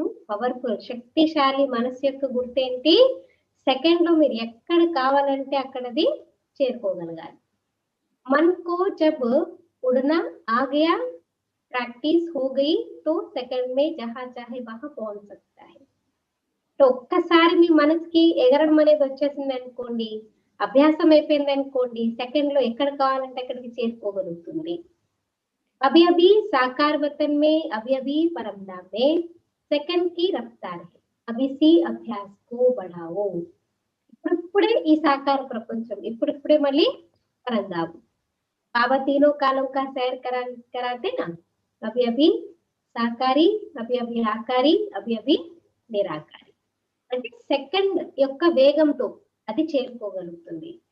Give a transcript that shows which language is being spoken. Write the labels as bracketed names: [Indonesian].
[Telugu] Powerful శక్తిశాలి మనసు యొక్క గుర్తేంటి, సెకండ్ లో మీరు ఎక్కడ కావాలంటే అక్కడది చేరుకోగలగాలి. [Hindi] मन को जब उड़ना आ गया, प्रैक्टिस हो गई तो सेकंड में जहां चाहे वहां पहुंच सकता है. [Telugu] तो ఒక్కసారి మీ మనసుకి ఎగరడం అనేది వచ్చేసింది అనుకోండి, అభ్యాసం అయిపోయింది అనుకోండి, సెకండ్ లో ఎక్కడ కావాలంటే అక్కడికి చేరుకోగలుగుతుంది. [Hindi] अभी अभी साकार वतन में, अभी अभी परमधाम में सेकंड की रफ्तार है. अभी सी अभ्यास को बढ़ाओ. [Telugu] ఇప్పుడిప్పుడే ఈ సాకార ప్రపంచం, ఇప్పుడిప్పుడే మళ్ళీ పరంధాము. [Hindi] बाबा तीनों कालों का सैर कराते ना, अभी अभी साकारी, अभी अभी आकारी, अभी अभी నిరాకారి. [Telugu] అంటే సెకండ్ యొక్క వేగంతో అది చేరుకోగలుగుతుంది.